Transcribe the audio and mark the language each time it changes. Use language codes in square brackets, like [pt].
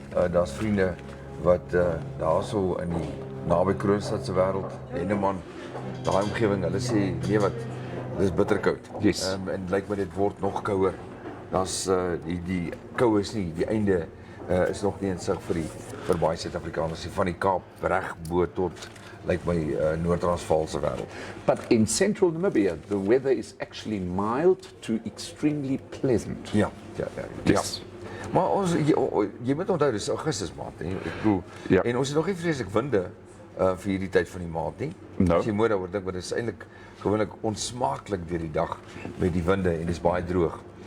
[af] Daar's vriende wat daarso in die naby Kroonstad se wêreld, Henneman, daai omgewing, hulle sê nee wat, dis bitterkoud. [en] Yes. [af] En lyk my dit word nog kouer. Daar's die koue is nie, die einde is nog nie in sig vir baie Suid-Afrikaners van die Kaap reg bo tot lyk my Noord-Transvaal se wêreld. [en] But in central Namibia, the weather is actually mild to extremely pleasant. [af] Ja. [en] Yes. [af] Maar ons jy moet onthou dis Augustus maand en ek bedoel Ja. en ons het nog nie vreeslik winde vir hierdie tyd van die maand nie. [en] No. [af] As jy mooi daaroor dink, maar dit is eintlik gewoonlik onsmaaklik deur die dag met die winde en dis baie droog.